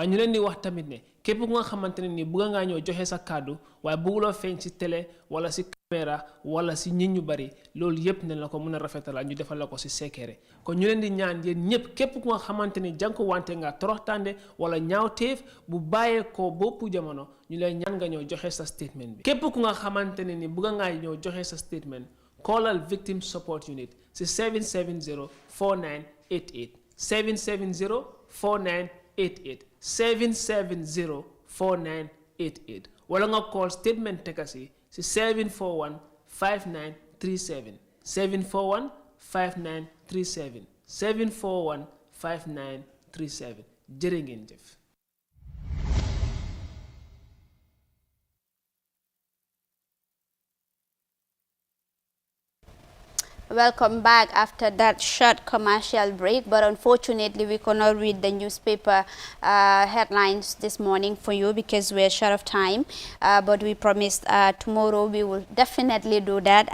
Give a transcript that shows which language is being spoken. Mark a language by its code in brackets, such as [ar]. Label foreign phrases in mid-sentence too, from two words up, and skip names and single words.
[wo] ñu leen di wax tamit ne képp ku nga xamante ne nii bëgg ngaa ñoo joxe sa kàddu waaye bëgguloo feeñ si télé wala si caméra wala si nit ñu bari loolu yépp ne la ko mën a rafetalal ñu defal la ko si secret kon ñu leen di ñaan yéen ñëpp képp ku nga xamante ni jànku wante nga toroxtande wala ñaawteef bu bàyyeekoo boppu jamono ñu leen ñaan nga ñoo joxe sa statement bi képp ku nga xamante ne ni bëgg ngaa ñoo joxe sa statement callal [en] Victim Support Unit [wo] si 770 4988 770 4988 770 4988 wala nga call statement tekasi si 741 5937 741 5937 741 5937 jërë ngeen jëf. [en] Welcome back after that short commercial break, but unfortunately we could not read the newspaper headlines this morning for you because we're short of time, but we promised tomorrow we will definitely do that.